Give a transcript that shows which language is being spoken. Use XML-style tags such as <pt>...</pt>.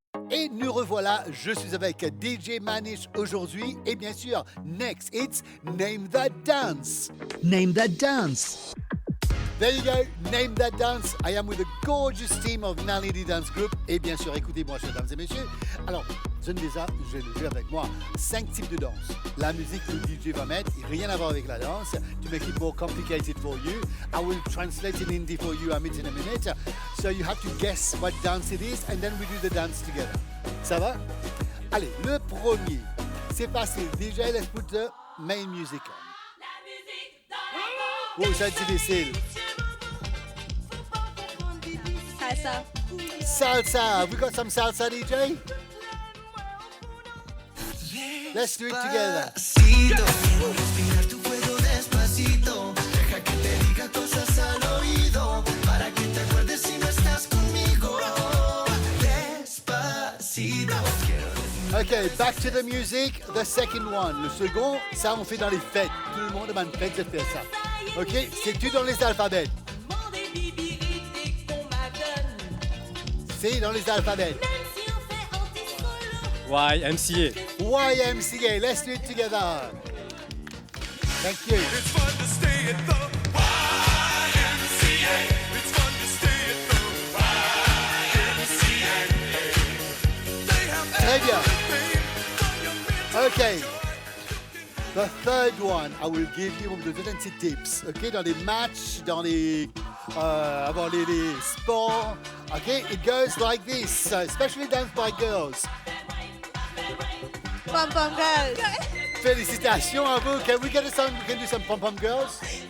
<fr>Et nous revoilà, je suis avec DJ Manish aujourd'hui et bien sûr,</fr> <en>next it's Name That Dance. Name That Dance. There you go, Name That Dance. I am with a gorgeous team of Nalini Dance Group.</en> <fr>Et bien sûr, écoutez-moi, chers dames et messieurs. Alors, j'ai avec moi 5 types de danse. La musique que le DJ va mettre, rien à voir avec la danse.</fr> <en>To make it more complicated for you, I will translate in Hindi for you, Amit, in a minute. So you have to guess what dance it is and then we do the dance together.</en> <fr>Ça va? Allez, le premier. C'est facile.</fr> <en>DJ, let's put the main music on.</en> <fr>Oh, c'est difficile.</fr> <en>Salsa. Salsa. Have we got some salsa, DJ? Let's do it together.</en> <es>Despacito, quiero respirar tu cuello despacito. Deja que te diga cosas al oído, para que te acuerdes si no estás conmigo. Despacito.</es> <en>Okay, back to the music. The second one.</en> <fr>Le second, ça on fait dans les fêtes. Tout le monde demande fête de faire ça. Ok, c'est tout dans les alphabets. C'est dans les alphabets.</fr> <en>YMCA. YMCA. Let's do it together. Thank you. It's fun to stay at the YMCA. It's fun to stay at the YMCA. They have</en> <fr>Très bien.</fr> <en>everything. Okay. The third one, I will give you,</en> <fr>on vous donner des tips. Okay, dans les matchs, dans les, avant les sports.</fr> <en>Okay, it goes like this, especially danced by girls. Pom pom girls.</en> <fr>Félicitations à vous.</fr> <en>Can we get a song? We can do some pom pom girls.</en>